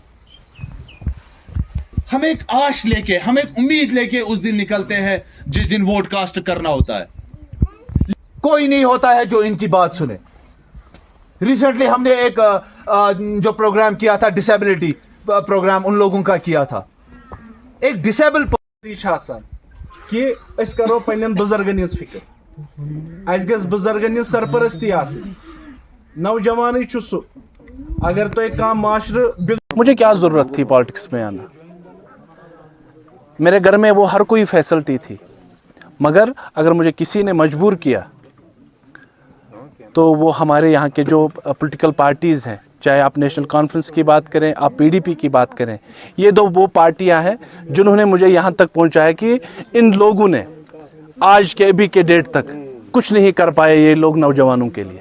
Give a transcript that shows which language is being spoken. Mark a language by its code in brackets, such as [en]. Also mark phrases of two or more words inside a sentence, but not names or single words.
[ur] ہم ایک آش لے کے, ہم ایک امید لے کے اس دن نکلتے ہیں جس دن [en] vote cast [ur] کرنا ہوتا ہے. کوئی نہیں ہوتا ہے جو ان کی بات سنے. ریسنٹلی ہم نے ایک جو پروگرام کیا تھا, [en] disability program [ur] ان لوگوں کا کیا تھا. ایک ڈسیبل [ks] کہ اس کرو پنن بزرگن ہز فکر, اس گژھِ بزرگن ہز سرپرستی آسٕنۍ. نوجوان چھُ سُہ اگر تو کانٛہہ معاشرٕ. [ur] مجھے کیا ضرورت تھی پالیٹکس میں آنا, میرے گھر میں وہ ہر کوئی فیسلٹی تھی, مگر اگر مجھے کسی نے مجبور کیا تو وہ ہمارے یہاں کے جو [en] political parties [ur] ہیں, چاہے آپ نیشنل کانفرنس کی بات کریں, آپ پی ڈی پی کی بات کریں, یہ دو وہ پارٹیاں ہیں جنہوں نے مجھے یہاں تک پہنچایا کہ ان لوگوں نے آج کے ابھی کے ڈیٹ تک کچھ نہیں کر پائے یہ لوگ نوجوانوں کے لیے.